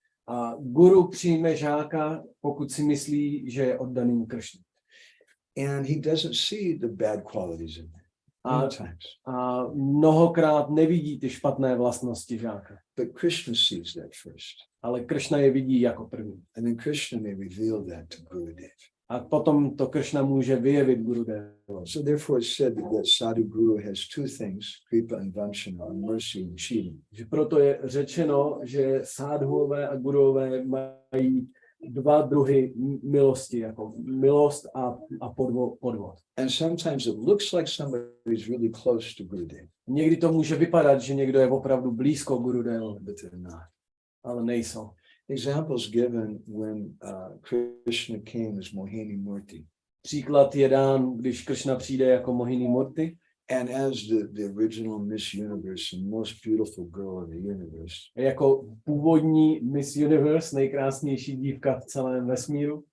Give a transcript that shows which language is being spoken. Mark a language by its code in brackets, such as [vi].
[cs] A guru přijme žáka, pokud si myslí, že je oddaným Krishně. [en] And he doesn't see the bad qualities in them. [cs] A mnohokrát nevidí ty špatné vlastnosti žáka. [en] But Krishna sees that first. [cs] Ale Krishna je vidí jako první. [en] And then Krishna may reveal that to Gurudev. [cs] A potom to Krishna může vyjevit Gurudevovi. [en] So therefore it's said that Sadhu Guru has two things, kripa and vanchana, mercy and cheating. [cs] Že proto je řečeno, že sádhuové a guruové mají dva druhy milosti, jako milost a podvod. [en] And sometimes it looks like somebody is really close to Gurudev. [cs] Někdy to může vypadat, že někdo je opravdu blízko Gurudevovi, [en] But they're not. [cs] ale nejsou. [en] Examples given when Krishna came as Mohini Murti. [cs] Příklad je dán, když Krishna přijde jako Mohini Murti. [en] And as the original Miss Universe and most beautiful girl in the universe. [cs] Jako původní Miss Universe, nejkrásnější dívka v celém vesmíru.